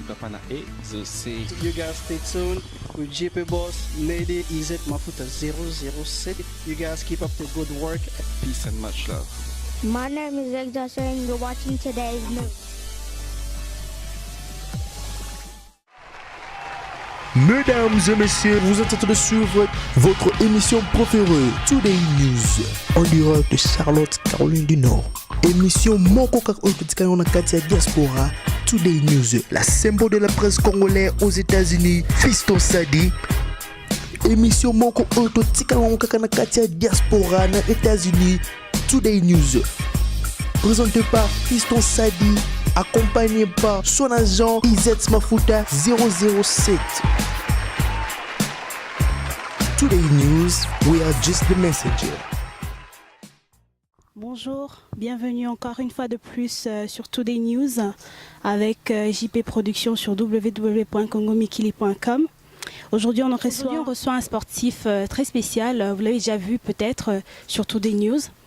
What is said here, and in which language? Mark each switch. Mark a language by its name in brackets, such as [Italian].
[English] Papana Exaucé. You guys stay tuned with JP Boss, Lady Izet Mafuta 007. You guys keep up the good work. Peace and much love. My name is Exaucé and you're watching Today's News. [French] Mesdames et messieurs, vous êtes en train de suivre votre émission préférée, Today News, en direct de Charlotte, Caroline du Nord. Émission [Lingala] Moko Kakotikayon na Katia Diaspora, [French] Today News, la symbole de la presse congolaise aux États-Unis, Fiston Sadi. Émission [Lingala] Moko Kakotikayon na Katia Diaspora na [French] États-Unis, Today News. Présenté par Fiston Sadi, accompagné par son agent Izet Mafuta 007. [English] Today News, we are just the messenger. [French] Bonjour, bienvenue encore une fois de plus sur Today News avec JP Productions sur www.congomikili.com. Aujourd'hui on reçoit un sportif très spécial, vous l'avez déjà vu peut-être sur Today News.